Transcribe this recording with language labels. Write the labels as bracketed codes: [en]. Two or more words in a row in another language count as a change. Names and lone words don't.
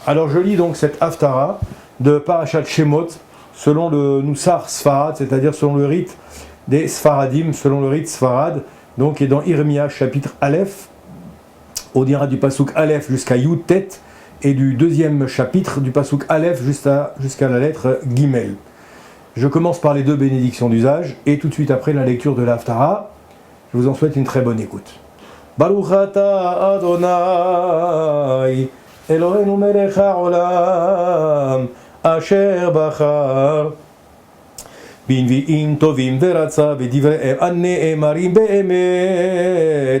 [fr] Alors je lis donc cette Haftara de Parashat Shemot selon le [he] נוסח ספרד, [fr] c'est-à-dire selon le rite des Sfaradim, selon le rite Sfarad, donc et dans Yirmiya chapitre Aleph, on dira du [he] פסוק אלף [fr] jusqu'à Yud Tet, et du deuxième chapitre du [he] פסוק אלף [fr] jusqu'à la lettre Gimel. Je commence par les deux bénédictions d'usage, et tout de suite après la lecture de la Haftara. Je vous en souhaite une très bonne écoute. [he] ברוך אתה ה', אלוהינו מלך העולם, אשר בחר, בנביאים טובים ורצה בדבריהם הנאמרים באמת.